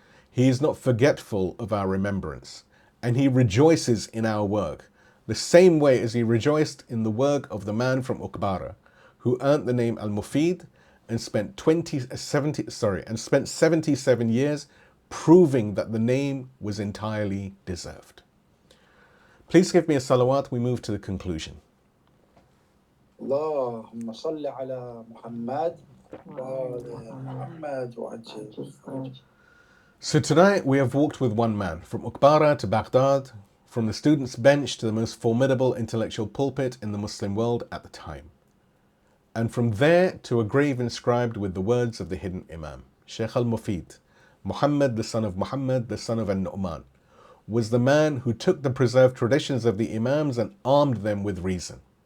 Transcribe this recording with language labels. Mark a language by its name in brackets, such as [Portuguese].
[English] He is not forgetful of our remembrance. And he rejoices in our work, the same way as he rejoiced in the work of the man from Ukbara, who earned the name al-Mufid and spent 77 years proving that the name was entirely deserved. Please give me a salawat. We move to the conclusion. [Arabic] اللهم صل على محمد وآل محمد وعجل. [English] So tonight we have walked with one man, from Ukbara to Baghdad, from the student's bench to the most formidable intellectual pulpit in the Muslim world at the time. And from there to a grave inscribed with the words of the hidden Imam. Shaykh al-Mufid, Muhammad, the son of Muhammad, the son of al-Nu'man, was the man who took the preserved traditions of the Imams and armed them with reason.